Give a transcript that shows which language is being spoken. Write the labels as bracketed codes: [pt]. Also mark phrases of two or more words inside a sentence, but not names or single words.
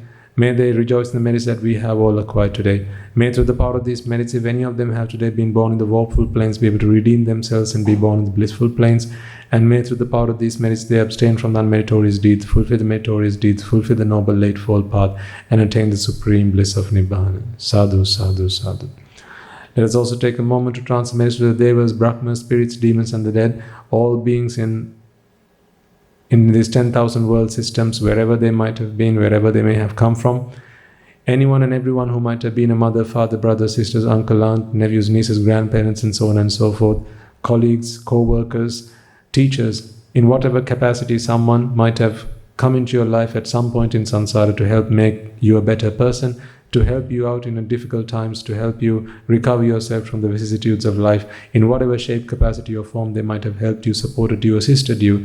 [en] May they rejoice in the merits that we have all acquired today. May through the power of these merits, if any of them have today been born in the woeful planes, be able to redeem themselves and be born in the blissful planes. And may through the power of these merits, they abstain from the unmeritorious deeds, fulfill the meritorious deeds, fulfill the noble eightfold path, and attain the supreme bliss of Nibbana. [pi] Sadhu, sadhu, sadhu. [en] Let us also take a moment to transfer merits to the Devas, Brahmas, spirits, demons and the dead, all beings in these 10,000 world systems, wherever they might have been, wherever they may have come from. Anyone and everyone who might have been a mother, father, brother, sisters, uncle, aunt, nephews, nieces, grandparents, and so on and so forth, colleagues, co-workers, teachers, in whatever capacity someone might have come into your life at some point in samsara to help make you a better person, to help you out in difficult times, to help you recover yourself from the vicissitudes of life, in whatever shape, capacity or form they might have helped you, supported you, assisted you.